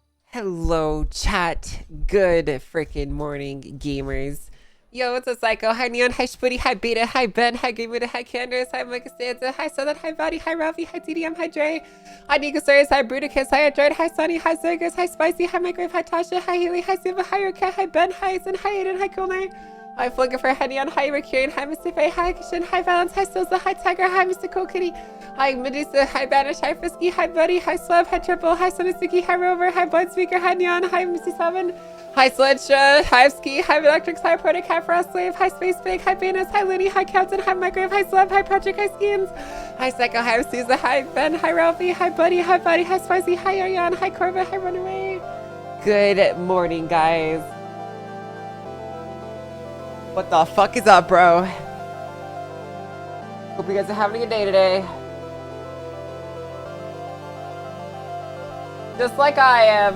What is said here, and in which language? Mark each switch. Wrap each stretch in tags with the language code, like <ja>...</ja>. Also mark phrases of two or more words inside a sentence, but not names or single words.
<en>Hello, chat. Good freaking morning, gamers. Yo, it's a Psycho. Hi, Neon. Hi, Spooty. Hi, Beta. Hi, Ben. Hi, Green Buddha. Hi, Candace. Hi, Micah Stanza. Hi, Southern. Hi, Vadi. Hi, Ralphie. Hi, TDM. Hi, Dre. Hi, Nicosaurus. Hi, Bruticus. Hi, Android. Hi, Sunny. Hi, Zergus. Hi, Spicy. Hi, Microwave. Hi, Tasha. Hi, Haley. Hi, Siva. Hi, Ruka. Hi, Ben. Hi, Zen. Hi, Aiden. Hi, Coolner. Hi, Flinker. Hi, Neon. Hi, Mercurian. Hi, Mr. Faye. Hi, Kishin. Hi, Valence. Hi, Silza. Hi, Tiger. Hi, Mr. Cool Kitty. Hi, Medusa. Hi, Banish. Hi, Frisky. Hi, Buddy. Hi, Slab. Hi, Triple. Hi, Sonisuki. Hi, Rover. Hi, Blood Speaker. Hi, Neon. Hi, Missy 7. Hi, Sledge. Hi, Ski. Hi, Electrics. Hi, Protic. Hi, Frost Slave. Hi, Space Pig. Hi, Banus. Hi, Looney. Hi, Captain. Hi, Microwave. Hi, Slab. Hi, Patrick. Hi, Skins. Hi, Psycho. Hi, Suza. Hi, Ben. Hi, Ralphie. Hi, Buddy. Hi, Buddy. Hi, Spicy. Hi, Ariane. Hi, Corva. Hi, Runaway. Good morning, guys. What the fuck is up, bro? Hope you guys are having a good day today. Just like I am.</en>